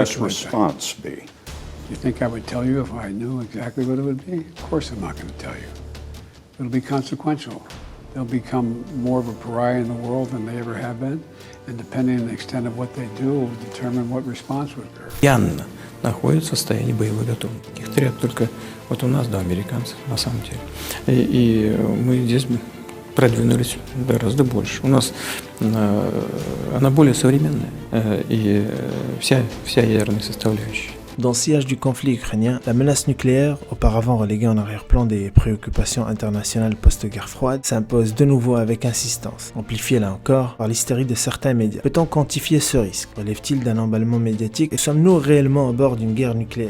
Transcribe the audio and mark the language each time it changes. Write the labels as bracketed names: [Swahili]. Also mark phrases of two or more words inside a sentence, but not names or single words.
[English] U.S. speculate that. response be? You think I would tell you if I knew exactly what it would be? Of course I'm not going to tell you. It'll be consequential. They'll become more of a pariah in the world than they ever have been, and depending on the extent of what they do will determine what response would occur. [Russian] Постоянно находятся в состоянии боевой готовности. Их трет только вот у нас до американцев, на самом деле. И мы здесь продвинулись гораздо больше. У нас она более современная и вся ядерная составляющая. [French] Dans le sillage du conflit ukrainien, la menace nucléaire, auparavant reléguée en arrière-plan des préoccupations internationales post-guerre froide, s'impose de nouveau avec insistance, amplifiée là encore par l'hystérie de certains médias. Peut-on quantifier ce risque? Relève-t-il d'un emballement médiatique? Et sommes-nous réellement à bord d'une guerre nucléaire?